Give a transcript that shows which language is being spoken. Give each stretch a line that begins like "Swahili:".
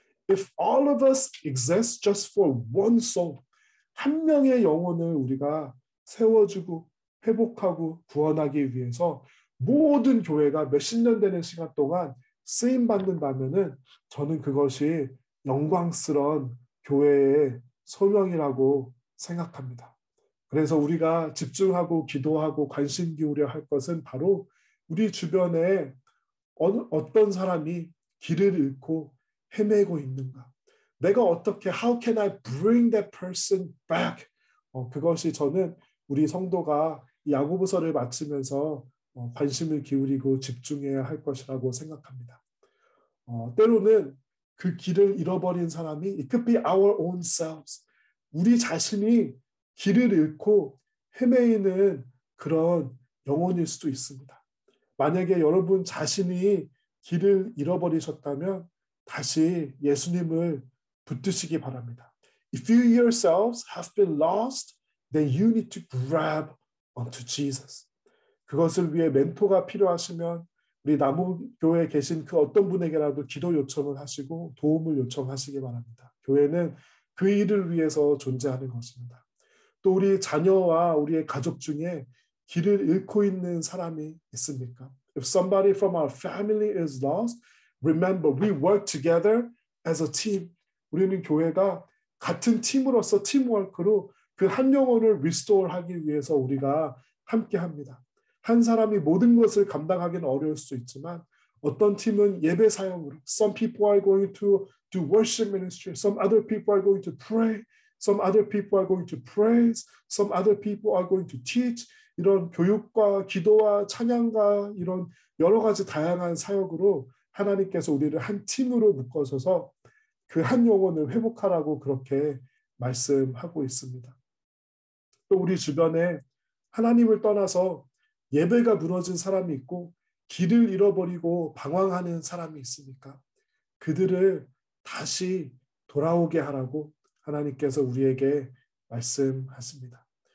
English: If all of us exist just for one soul,
Korean: 한 명의 영혼을 우리가 세워주고 회복하고 구원하기 위해서 모든 교회가 몇십 년 되는 시간 동안 쓰임 받는다면은 저는 그것이 영광스러운 교회의 소명이라고 생각합니다. 그래서 우리가 집중하고 기도하고 관심 기울여 할 것은 바로 우리 주변에 어떤 사람이 길을 잃고 헤매고 있는가? 내가 어떻게
English: how can I bring that person back?
Korean: 그것이 저는 우리 성도가 야고보서를 마치면서 관심을 기울이고 집중해야 할 것이라고 생각합니다. 때로는 그 길을 잃어버린 사람이
English: it could be our own selves.
Korean: 우리 자신이 길을 잃고 헤매이는 그런 영혼일 수도 있습니다. 만약에 여러분 자신이 길을 잃어버리셨다면 다시 예수님을 붙드시기 바랍니다.
English: If you yourselves have been lost, then you need to grab onto Jesus.
Korean: 그것을 위해 멘토가 필요하시면 우리 나무교회에 계신 그 어떤 분에게라도 기도 요청을 하시고 도움을 요청하시기 바랍니다. 교회는 그 일을 위해서 존재하는 것입니다. 또 우리 자녀와 우리의 가족 중에 길을 잃고 있는 사람이 있습니까?
English: If somebody from our family is lost, remember we work together as a team.
Korean: 우리는 교회가 같은 팀으로서 팀워크로 그 한 영혼을 리스토어하기 위해서 우리가 함께합니다. 한 사람이 모든 것을 감당하기는 어려울 수 있지만 어떤 팀은 예배 사역으로
English: Some people are going to do worship ministry. Some other people are going to pray. Some other people are going to praise. Some other people are going to teach.
Korean: 이런 교육과 기도와 찬양과 이런 여러 가지 다양한 사역으로 하나님께서 우리를 한 팀으로 묶어서서 그 한 영혼을 회복하라고 그렇게 말씀하고 있습니다. 또 우리 주변에 하나님을 떠나서 예배가 무너진 사람이 있고 길을 잃어버리고 방황하는 사람이 있으니까 그들을 다시 돌아오게 하라고 하나님께서 우리에게 말씀하십니다.